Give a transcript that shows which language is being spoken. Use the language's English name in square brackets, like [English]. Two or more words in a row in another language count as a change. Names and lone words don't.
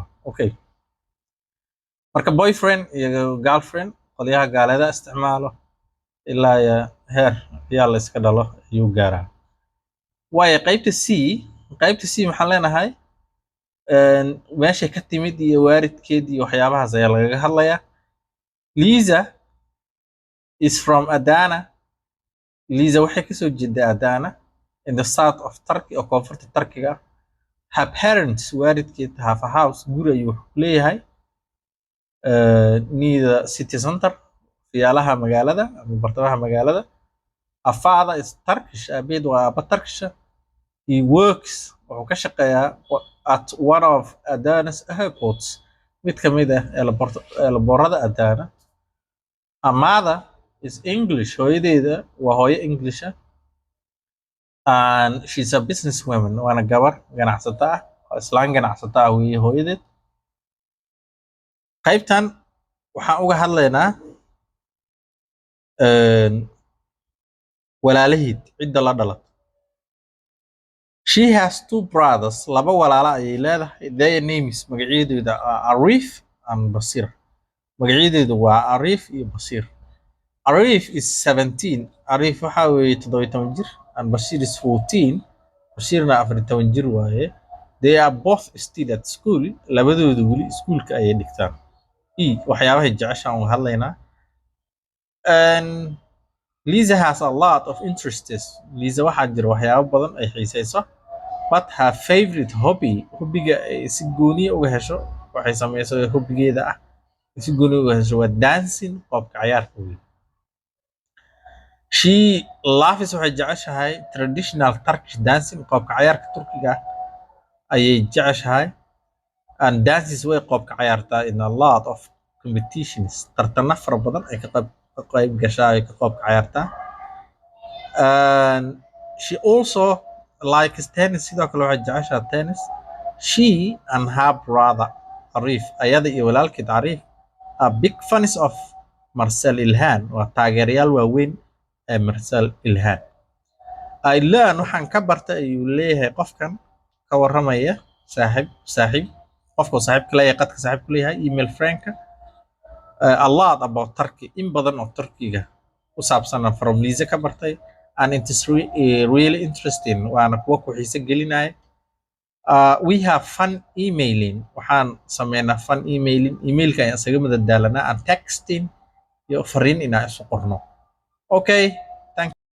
[Somali] okay marka boyfriend iyo girlfriend qolyaha gaalada isticmaalo ilaa heer ayaa la iska dhalo ayuu gaaraa. waayo qaybta C maxaan leenahay meeshay ka timid iyo waalidkeed iyo waxyaabahaas ayaa lagaga hadlayaa. [English] Lisa is from Adana. [Somali] Lisa waxay kasoo jeedaa Adana [English] in the south of Turkey [Somali] oo koonfurta Turkiga. [English] Her parents waalidkeed have a house [Somali] guri ayuu leeyahay [English] near the city center [Somali] fiyaalaha magaalada ama bartamaha magaalada. [English] Her father is Turkish. [Somali] aabaheed waa aaba Turkish. [English] He works [Somali] wuxuu ka shaqeeyaa [English] at one of Adana's airports. [Somali] mid ka mid ah eelaboorada Adana. [English] Her mother is English. [Somali] hooyadeeda waa hooyo English ah. [English] And she's a businesswoman. [Somali] waana gabar ganacsata ah oo islaan ganacsata ah weeye hooyadeed. qaybtan waxaan uga hadlaynaa walaalaheed cidda la dhalato. [English] She has two brothers. [Somali] laba walaala ayay leedahay. [English] Their names magacyadooda are Arif and Basir. [Somali] magacyadoodu waa Arif iyo Basir. [English] Arif is 17. [Somali] Arif waxa weeye 17 jir. [English] And Basir is 14. [Somali] Basirna 14 jir waaye. [English] They are both still at school. [Somali] labadoodu weli iskuulka ayay dhigtaan. waxyaabahay jeceshaan uga hadlaynaa. [English] And Lisa has a lot of interests. [Somali] Lisa waxaa jira waxyaabo badan ay xiiseyso. [English] but her favorite hobby [Somali] hobbiga ay si gooniya uga hesho waxay samaysaa hobbigeeda ah si gooniya uga hesho waa dancing qoobka cayaarka wey [English] she loves [Somali] waxay jeceshahay [English] traditional Turkish dancing [Somali] qoobka cayaarka Turkiga ah ayay jeceshahay [English] and dances [Somali] way qoobka cayaartaa [English] in a lot of competitions [Somali] tartana fara badan ay ka qayb gashaa ay ka qoobka cayaartaa [English] and she also likes tennis [Somali] sidoo kale waxay jeceshahay tennis [English] she and her brother Arif [Somali] ayada iyo walaalkeed Arif [English] are big fans of Marcel Ilhan [Somali] waa taageerayaal waaweyn ee Marcel Ilhan [English] I learn [Somali] waxaan ka bartay ayuu leeyahay qofkan ka warramaya saaxiib qofka saaxiibka leeyahay qadka saaxiibku leeyahay email friendka [English] a lot about Turkey [Somali] in badan oo Turkiga ku saabsan [English] from Lisa [Somali] ka bartay [English] and it is really interesting [Somali] waana kuwa ku xiiso gelinaya [English] we have fun emailing [Somali] waxaan sameynaa [English] fun emailing [Somali] emailka ayaan isaga madadaalanaa [English] and texting [Somali] iyo fariin inaan isu qorno [English] okay thank